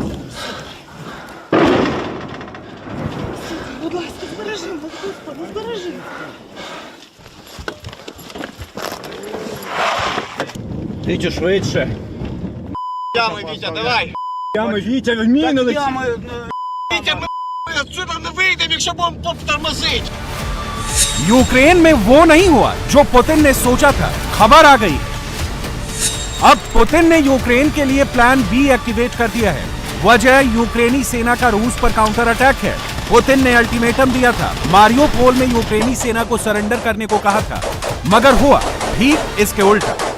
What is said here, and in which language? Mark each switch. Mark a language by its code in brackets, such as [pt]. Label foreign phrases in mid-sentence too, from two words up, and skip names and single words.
[uk] Будь ласка, збережи нас, Господи, збережи. Вітя, швидше. Ями, Вітя, давай. Ями, Вітя, вмінили. Вітя, ми отсюда не вийдемо, якщо будемо тормозити. [hi] यूक्रेन में वो नहीं हुआ जो पुतिन ने सोचा था। खबर आ गई। अब पुतिन ने यूक्रेन के लिए [en] plan B activate [hi] कर दिया है। वजह यूक्रेनी सेना का रूस पर [en] counter attack [hi] है। पुतिन ने अल्टीमेटम दिया था, मारियोपोल में यूक्रेनी सेना को सरेंडर करने को कहा था, मगर हुआ ठीक इसके उल्टा।